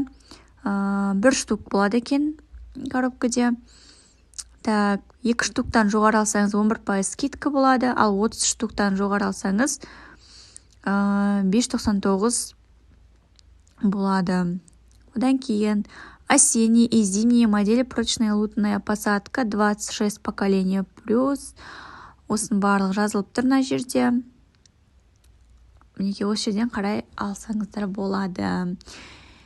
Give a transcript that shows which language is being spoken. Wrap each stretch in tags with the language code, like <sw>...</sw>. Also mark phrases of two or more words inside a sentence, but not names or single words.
<kk>Бір штук болады екен коробкаде. Так, 2 штуктан жоғары алсаңыз 11% скидка болады. Ал 30 штуктан жоғары алсаңыз 5,99 болады. Одан кейін</kk> <ru>осенние и зимние модели прочная лутная посадка 26 поколения плюс.</ru> <kk>Осының барлығы жазылып тұр мына жерде. Мінекей осы жерден қарай алсаңыздар болады.</kk>